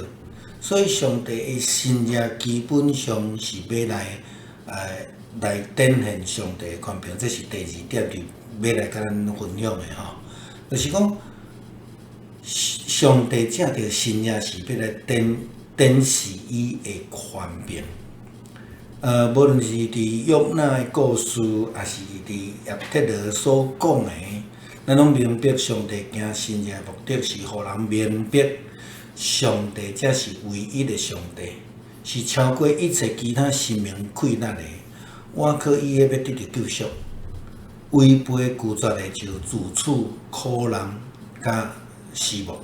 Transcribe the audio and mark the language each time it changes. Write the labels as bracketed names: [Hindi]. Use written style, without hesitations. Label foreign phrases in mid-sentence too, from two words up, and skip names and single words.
[Min Nan Chinese] 所以上帝的新约基本上是要来展现上帝的权柄，这是第2点要来甲咱分享的吼，就是讲。上帝借着新约是要来展示伊的权柄。无论是伫约拿的故事，还是伫叶忒罗所讲的，咱拢明白上帝行新约的目的是互人明白上帝才是唯一的上帝。是超过一切其他生命困难的。我靠伊个要得到救赎，违背拒绝的就自取苦难甲死亡。